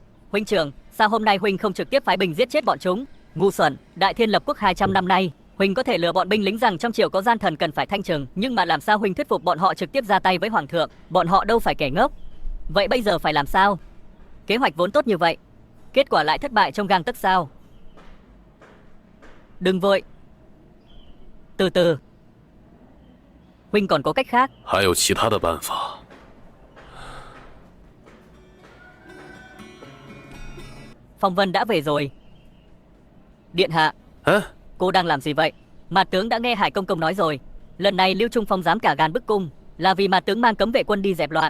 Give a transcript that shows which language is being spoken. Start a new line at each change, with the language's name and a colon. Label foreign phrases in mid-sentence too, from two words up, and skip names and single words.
Vietnamese: Huynh trưởng, sao hôm nay huynh không trực tiếp phái binh giết chết bọn chúng? Ngu xuẩn, Đại Thiên lập quốc 200 năm nay, huynh có thể lừa bọn binh lính rằng trong triều có gian thần cần phải thanh trừng, nhưng mà làm sao huynh thuyết phục bọn họ trực tiếp ra tay với hoàng thượng? Bọn họ đâu phải kẻ ngốc. Vậy bây giờ phải làm sao? Kế hoạch vốn tốt như vậy, kết quả lại thất bại trong gang tấc sao? Đừng vội, từ từ. Huynh còn có cách khác.
Chinese: 还有其他的办法。
Vietnamese: Phong Vân đã về rồi. Điện hạ, 哎， cô đang làm gì vậy? Mạt tướng đã nghe Hải Công Công nói rồi. Lần này Lưu Trung Phong dám cả gan bức cung là vì Mạt tướng mang cấm vệ quân đi dẹp loạn.